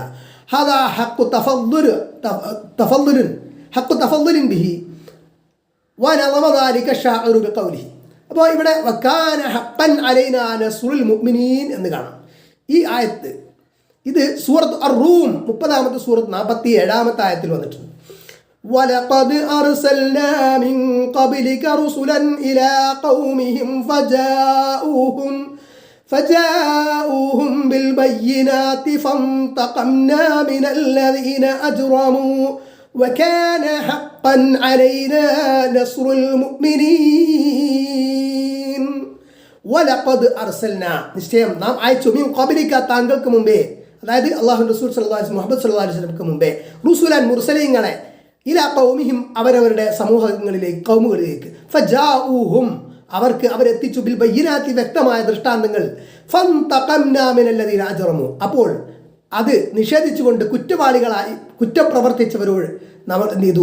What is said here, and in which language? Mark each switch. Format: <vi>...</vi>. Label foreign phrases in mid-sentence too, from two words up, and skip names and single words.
<ar>هذا حق تفضل به ونظم ذلك شاعر بقوله.</ar> <ml>അപ്പോൾ ഇവിടെ</ml> <ar>وكان حقا علينا نصر المؤمنين</ar> <ml>എന്ന് കാണാം. ഈ ആയത്ത് ഇത് സൂറത്ത് അർ-റൂം 30-ാമത്തെ സൂറത്ത് 47-ാമത്തെ ആയത്തിൽ വന്നിട്ടുണ്ട്.</ml> <ar>وَلَقَدْ أَرْسَلْنَا مِنْ قَبْلِكَ رُسُلًا إِلَى قَوْمِهِمْ فَجَاءُوهُمْ بِالْبَيِّنَاتِ فَانْتَقَمْنَا مِنَ الَّذِينَ أَجْرَمُوا وَكَانَ حَقًّا عَلَيْنَا نَصْرُ الْمُؤْمِنِينَ. وَلَقَدْ أَرْسَلْنَا,</ar> <ml>നിശ്ചയം നാം അയച്ചു,</ml> <ar>من قبلك,</ar> <ml>താങ്കൾക്ക് മുമ്പേ, അതായത് അല്ലാഹുവിൻ്റെ റസൂൽ</ml> <ar>صلى الله عليه</ar> <ml>മുഹമ്മദ്</ml> <ar>صلى الله عليه وسلم</ar> <ml>മുമ്പേ, റുസുലൻ മുർസലീങ്ങളെ,</ml> <ar>إلى قومهم</ar> <ml>അവരവരുടെ സമൂഹങ്ങളിലേക്ക്, കൗമുകളിലേക്ക്, ഫജാഊഹും അവരെത്തിച്ചു,</ml> <ar>بالبينات</ar> <ml>വ്യക്തമായ ദൃഷ്ടാന്തങ്ങൾ,</ml> <ar>فانتقمنا من الذين أجرموا</ar> <ml>അപ്പോൾ അത് നിഷേധിച്ചുകൊണ്ട് കുറ്റവാളികളായി കുറ്റം പ്രവർത്തിച്ചവരോട് നമ്മൾ എന്ത് ചെയ്തു?</ml>